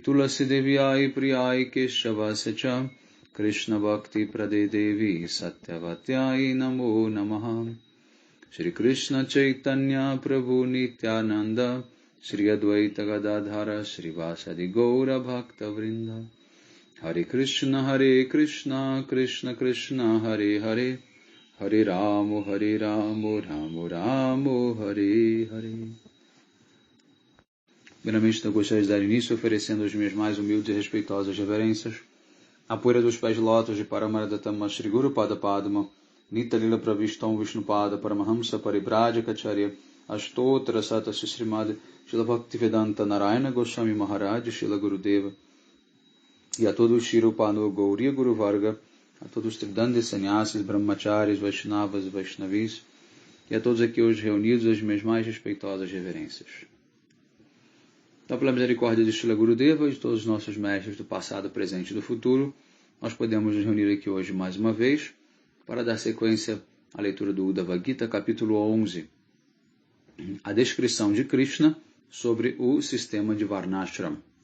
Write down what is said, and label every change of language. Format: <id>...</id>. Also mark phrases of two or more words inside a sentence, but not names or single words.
<sa>तुलसी देव्यै प्रियै केशवस्च कृष्ण भक्ति प्रदे देवी सत्यवत्यै नमो नमः श्री कृष्ण चैतन्य प्रभु नित्यानन्द श्री अद्वैत गदाधर श्री वसादि गौर भक्त वृन्द हरे कृष्ण कृष्ण कृष्ण हरे हरे हरे रामो रामो रामो हरे हरे.</sa> <pt>Primeiramente, eu gostaria de dar início oferecendo as minhas mais humildes e respeitosas reverências à poeira dos pés de lótus de Paramaradattama Shri Guru Pada Padma Nitalila Pravistam Vishnupada Paramahamsa Paribhajacharya Ashtotra Sata Srimad Shila Bhaktivedanta Narayana Goswami Maharaj Shila Gurudeva e a todos os Shirupanu Gauriya Guru Varga, a todos os Tridandi Sannyasis, Brahmacharis, Vaishnavas e Vaishnavis e a todos aqui hoje reunidos as minhas mais respeitosas reverências. Então, pela misericórdia de Shila Gurudeva e de todos os nossos mestres do passado, presente e do futuro, nós podemos nos reunir aqui hoje mais uma vez para dar sequência à leitura do Uddhava Gita, capítulo 11, a descrição de Krishna sobre o sistema de Varnashram.</pt>